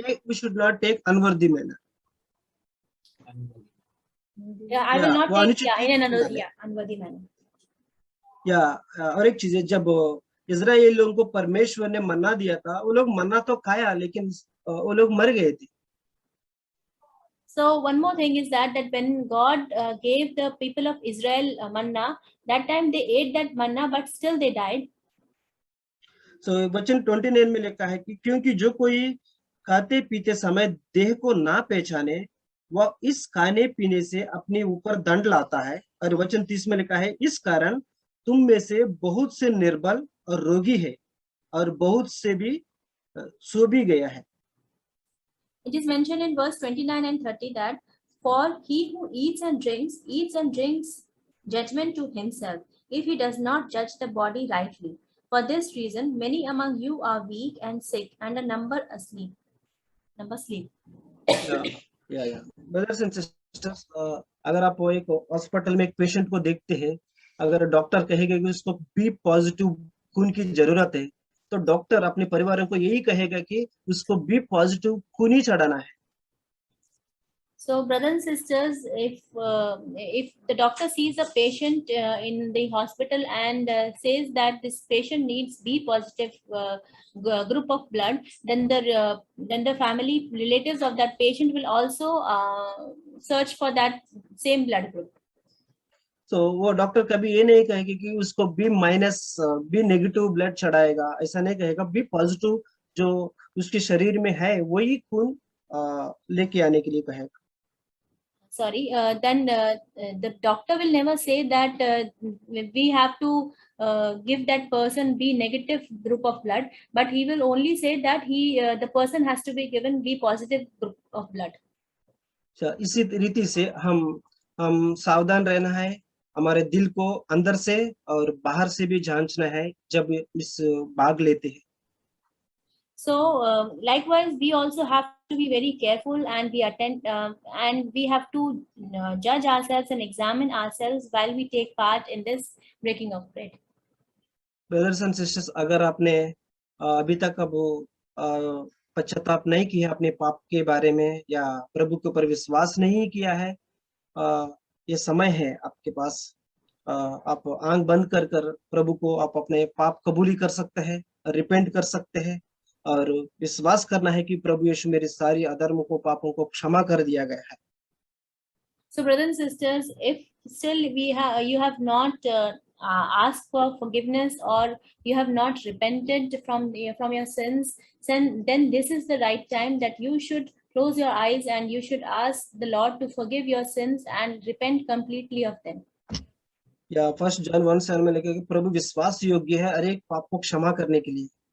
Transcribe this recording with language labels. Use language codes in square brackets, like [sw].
[en] We should not take unworthy manner. Yeah, I will not take in an unworthy manner. [hi] या और एक चीज है, जब इजराइल लोगों को परमेश्वर ने मन्ना दिया था, वो लोग मन्ना तो खाया लेकिन वो लोग मर गए थे। [en] So one more thing is that when God gave the people of Israel manna, that time they ate that manna but still they died. [hi] So वचन 29 में लिखा है कि क्योंकि जो कोई खाते पीते समय देह को ना पहचाने वह इस खाने पीने से अपने ऊपर दंड लाता है। और वचन 30 में लिखा है इस कारण तुम में से बहुत से निर्बल और रोगी है और बहुत से भी सो भी गया है। [en] It is mentioned in verse 29 and 30 that for he who eats and drinks judgment to himself if he does not judge the body rightly. For this reason many among you are weak and sick and a number sleep. [hi] या [en] brothers and sisters, [hi] अगर आप वो एक hospital में एक patient को देखते हैं, अगर डॉक्टर कहेगा कि उसको बी पॉजिटिव खून की जरूरत है, तो डॉक्टर अपने परिवार को यही कहेगा कि उसको बी पॉजिटिव खून ही चढ़ाना है. [en] So, brothers and sisters, if the doctor sees a patient in the hospital and says that this patient needs B positive group of blood, then the family relatives of that patient will also search for that same blood group. [hi] तो वो doctor कभी ये नहीं कहेगा कि उसको B minus B negative blood चढ़ाएगा, ऐसा नहीं कहेगा. बी पॉजिटिव जो उसके शरीर में है वही खून लेके आने के लिए कहेगा. [en] Sorry, then the doctor will never say that we have to give that person B negative group of blood, but he will only say that the person has to be given B positive group of blood. [hi] इसी रीति से हम सावधान रहना है, हमारे दिल को अंदर से और बाहर से भी जांचना है जब इस भाग लेते हैं. [en] So likewise, we also have to be very careful and we have to judge ourselves and examine ourselves while we take part in this breaking of bread. Brothers and sisters, [hi] अगर आपने अभी तक अब पश्चाताप नहीं किया अपने पाप के बारे में या प्रभु के ऊपर विश्वास नहीं किया है, ये समय है आपके पास. आप आंख बंद कर प्रभु को आप अपने पाप कबूली कर सकते हैं, रिपेंट कर सकते हैं और विश्वास करना है कि प्रभु यीशु मेरे सारी अधर्मों को, पापों को क्षमा कर दिया गया है. [en] So brothers and sisters, if still you have not asked for forgiveness or you have not repented from your sins, then this is the right time that you should close your eyes and you should ask the Lord to forgive your sins and repent completely of them. [hi] या 1 John 1:7 में लिखा है कि प्रभु विश्वास योग्य है हर एक पाप को क्षमा करने के लिए.